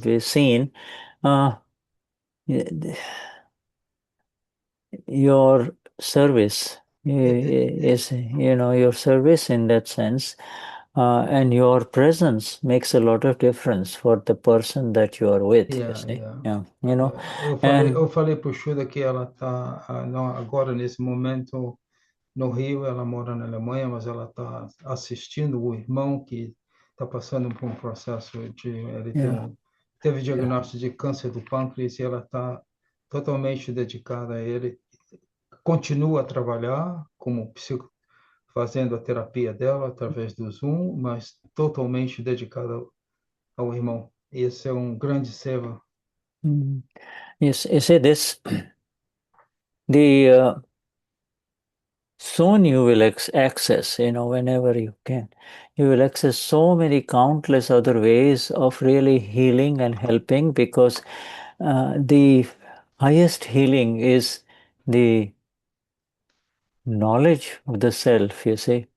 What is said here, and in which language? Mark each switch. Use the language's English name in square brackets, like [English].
[English] the scene. Your service is, your service in that sense, and your presence makes a lot of difference for the person that you are with, you see. Yeah, [Portuguese] Eu [English] and [Portuguese] falei para o Shuda que ela está agora nesse momento no Rio, ela mora na Alemanha, mas ela está assistindo o irmão que está passando por um processo de ele teve diagnóstico de câncer do pâncreas e ela está totalmente dedicada a ele. Continua a trabalhar como fazendo a terapia dela através do Zoom, mas totalmente dedicada ao irmão. Esse é um grande seva. [English] yes, you see this, the soon you will access, whenever you can, you will access so many countless other ways of really healing and helping, because the highest healing is the knowledge of the self, you see.